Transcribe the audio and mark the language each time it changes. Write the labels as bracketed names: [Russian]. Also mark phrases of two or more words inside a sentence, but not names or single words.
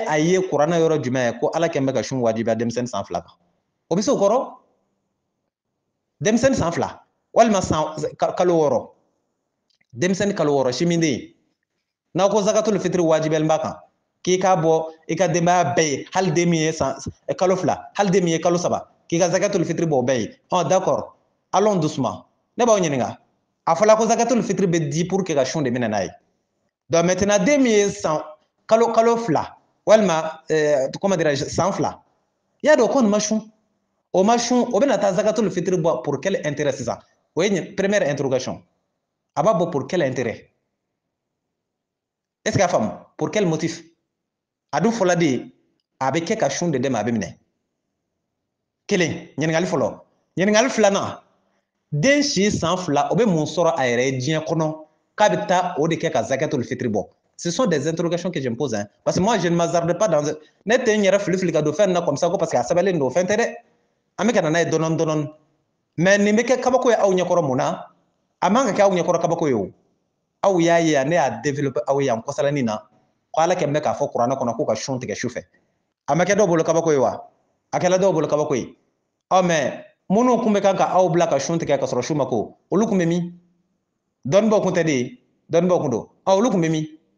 [Bambara] a ye kuranna yɔrɔ jumɛn ye ko ala kɛn bɛ ka sun wajibiya denmisɛnnin san 2 kan o bɛ se o kɔrɔ denmisɛnnin san 2 walima kalo 6 denmisɛnnin kalo 6 simiden n'a ko zakatul fitri wajibel mbaka k'i ka bɔ i ka denbaya bɛɛ ye hali den min ye kalo 2 hali den min ye kalo 3 k'i ka zakatul fitri bɔ o bɛɛ ye [French] d'accord allons doucement [Bambara] ne b'aw ɲininka a fɔla ko zakatul fitri bɛ di [French] pour que [Bambara] ka sun de minɛ n'a ye [French] donc maintenant [Bambara] den min ye kalo 2 walima [French] comment dirais-je [Bambara] san 2 i y'a dɔn ko nin ma sun o ma sun o bɛna taa zakatul fitri bɔ [French] pour quel intérêt [Bambara] sisan o ye [French] première interrogation [Bambara] a b'a bɔ [French] pour quel intérêt est-ce que [Bambara] a faamu [French] pour quel motif [Bambara] a dun fɔla de a bɛ kɛ ka sun de dɛmɛ a bɛ minɛ kelen ɲininkali fɔlɔ ɲininkali filanan den si san 2 o bɛ mun sɔrɔ a yɛrɛ ye diɲɛ kɔnɔ k'a bɛ taa o de kɛ ka zakatul fitri bɔ [French] ce sont des interrogations que je me pose hein parce que moi je ne m'hasarde pas dans [Bambara] ne tɛ n yɛrɛ fili ka don fɛn na [French] comme ça ko parce que [Bambara] a sɛbɛnlen don o fɛn tɛ dɛ an bɛ ka na n'a ye dɔɔni dɔɔni mais nin bɛ kɛ kabako ye aw ɲɛkɔrɔ mun na a man ka kɛ aw ɲɛkɔrɔ kabako ye o aw y'a ye ne y'a développer aw ye yan kɔsalanin na ko ala kɛlen bɛ k'a fɔ kuranɛ kɔnɔ ko ka sun tigɛ su fɛ a ma kɛ dɔw bolo kabako ye wa a kɛla dɔw bolo kabako ye mais minnu kun bɛ kan ka aw bila ka sun tigɛ ka sɔrɔ su ma ko olu kun bɛ min dɔnnibaw kun tɛ de dɔnnibaw kun don olu kun bɛ min